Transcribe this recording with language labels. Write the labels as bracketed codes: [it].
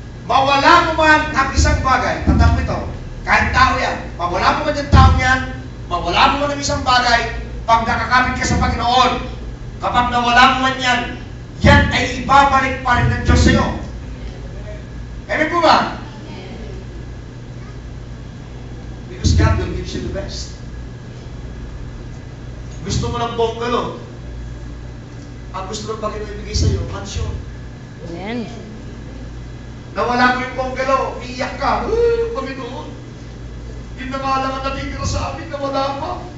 [tl] Mawala mo man ang isang bagay, tandaan mo ito, kahit tao yan, mawala mo man yung taong yan, mawala mo man ang isang bagay, pag nakakapit ka sa Panginoon, kapag nawala mo man yan, yan ay ibabalik pa rin ng Diyos sa iyo. Amen po ba? [en] Because God will give you the best. [tl] Gusto mo ng bungalow, ang gusto ng Panginoon ibigay sa iyo, mansyon. Amen. Nawala mo yung bungalow, iiyak ka, Panginoon, yun na nga lang ang natitira sa amin, nawala pa.